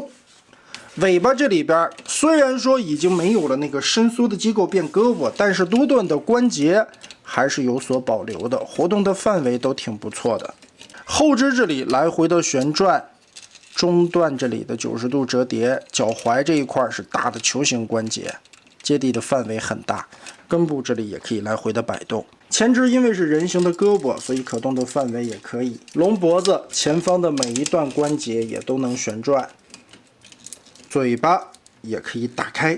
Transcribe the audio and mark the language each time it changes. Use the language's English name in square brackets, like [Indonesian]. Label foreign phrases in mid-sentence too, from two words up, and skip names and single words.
[Chinese] 尾巴這裡邊雖然說已經沒有了那個伸縮的機構變胳膊，但是多段的關節還是有所保留的，活動的範圍都挺不錯的。後肢這裡來回的旋轉。中段這裡的90度折疊，腳踝這一塊是大的球形關節，接地的範圍很大，根部這裡也可以來回的擺動。前肢因為是人形的胳膊，所以可動的範圍也可以。龍脖子前方的每一段關節也都能旋轉，嘴巴也可以打開。